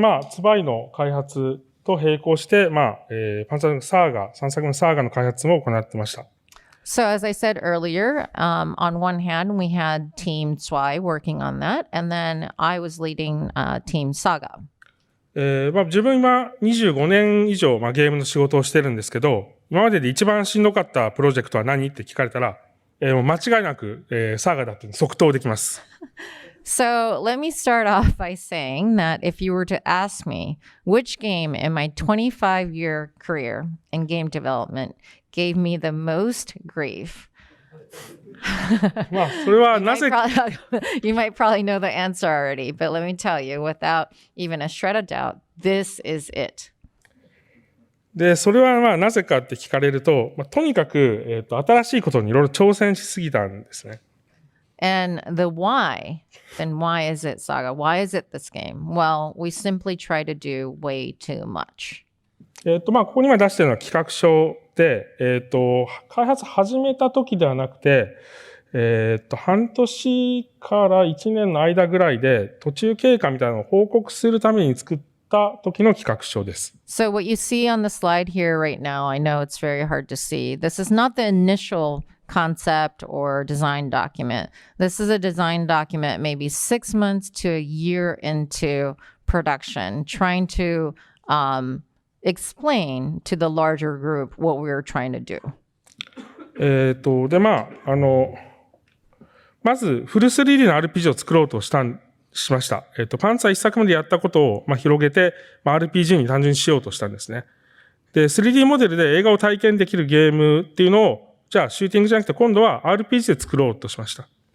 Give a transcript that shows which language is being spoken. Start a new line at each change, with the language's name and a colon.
Japanese: ツバイの開発と並行して、パンツァーサーガ、3作目のサーガの開発も行ってました。
English: So as I said earlier, on one hand, we had Team Zwei working on that, and then I was leading Team Saga.
Japanese: 自分今25年以上、ゲームの仕事をしてるんですけど、今までで一番しんどかったプロジェクトは何って聞かれたら、もう間違いなく、サーガだって即答できます。
English: So let me start off by saying that if you were to ask me which game in my 25-year career in game development gave me the most grief,
Japanese: それはなぜ
English: you might probably know the answer already, but let me tell you, without even a shred of doubt, this is it.
Japanese: で、それはなぜかって聞かれると、とにかく、新しいことにいろいろ挑戦しすぎたんですね。
English: And the why, then why is it Saga? Why is it this game? Well, we simply try to do way too much.
Japanese: ここに今出してるのは企画書で、開発始めた時ではなくて、半年から1年の間ぐらいで途中経過みたいなのを報告するために作った時の企画書です。
English: So what you see on the slide here right now, I know it's very hard to see. This is not the initial concept or design document. This is a design document maybe 6 months to a year into production, trying to explain to the larger group what we were trying to do.
Japanese: で、まずフル 3D の RPG を作ろうとしました。パンツァー1作目でやったことを広げて、RPG に単純にしようとしたんですね。で、3D モデルで映画を体験できるゲームっていうのをじゃあシューティングじゃなくて今度は RPG で作ろうとしました。